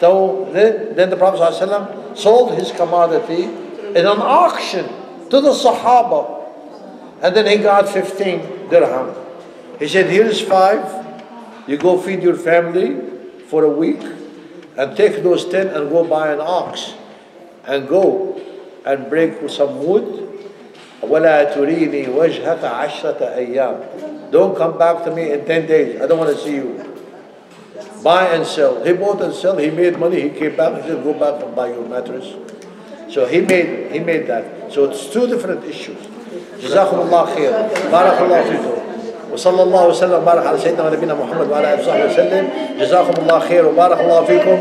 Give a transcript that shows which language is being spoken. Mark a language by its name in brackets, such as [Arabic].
[English] So then the Prophet ﷺ sold his commodity in an auction to the Sahaba. And then he got 15 dirham. He said, here's 5. You go feed your family for a week. And take those 10 and go buy an ox. And go and break some wood. [Arabic] وَلَا تُرِينِي وَجْهَكَ عَشْرَةَ أَيَّامٍ. [English] Don't come back to me in 10 days. I don't want to see you. Buy and sell. He bought and sell. He made money. He came back. He said, go back and buy your mattress. So he made that. So it's two different issues. [Arabic] جزاكم الله خير. بارك الله فيكم. وصلى الله وسلم وبارك على سيدنا ونبينا محمد وعلى آله وصحبه وسلم. جزاكم الله خير وبارك الله فيكم.